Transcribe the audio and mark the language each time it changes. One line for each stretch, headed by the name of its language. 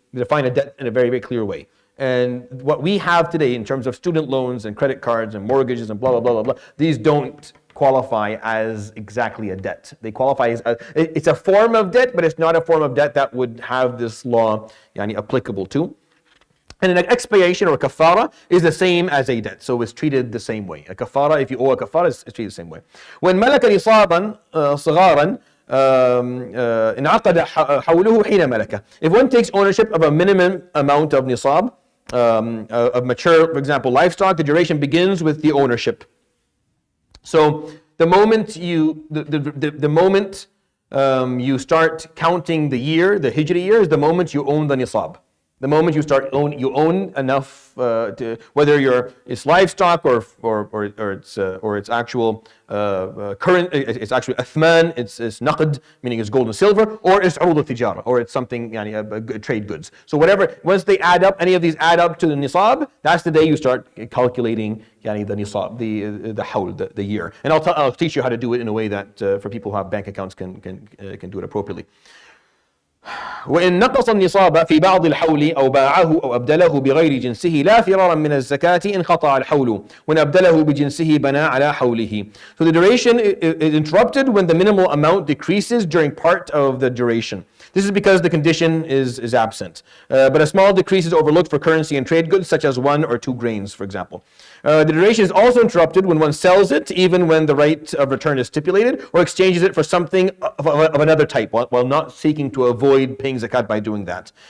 English: They define a debt in a very, very clear way. And what we have today in terms of student loans and credit cards and mortgages and blah, blah, blah, blah, blah, these don't qualify as exactly a debt. They qualify as, it's a form of debt, but it's not a form of debt that would have this law applicable to. And an expiation or a kafara is the same as a debt, so it's treated the same way. A kafara, if you owe a kafara, it's treated the same way. When
Arabic: ملك نصابا صغارا انعقد حوله حين ملكه.
English: If one takes ownership of a minimum amount of nisab, of mature, for example, livestock, the duration begins with the ownership. So the moment you start counting the year, the Hijri year, is the moment you own the nisab. The moment you start you own enough whether it's livestock or it's actual current, it's actually athman, it's naqd, meaning it's gold and silver, or it's urud al-tijara, or it's something trade goods. So whatever, once they add up, any of these add up to the nisab, that's the day you start calculating the nisab, the hawl, the year. And I'll teach you how to do it in a way that for people who have bank accounts can do it appropriately.
Arabic: وإن نقص النصاب في بعض الحول أو باعه أو أبدله بغير جنسه لا فرارا من الزكاة انقطع الحول وإن أبدله بجنسه بنى على حوله.
English: So the duration is interrupted when the minimal amount decreases during part of the duration. This is because the condition is absent. But a small decrease is overlooked for currency and trade goods such as 1 or 2 grains, for example. The duration is also interrupted when one sells it, even when the right of return is stipulated, or exchanges it for something of another type, while not seeking to avoid paying zakat by doing that.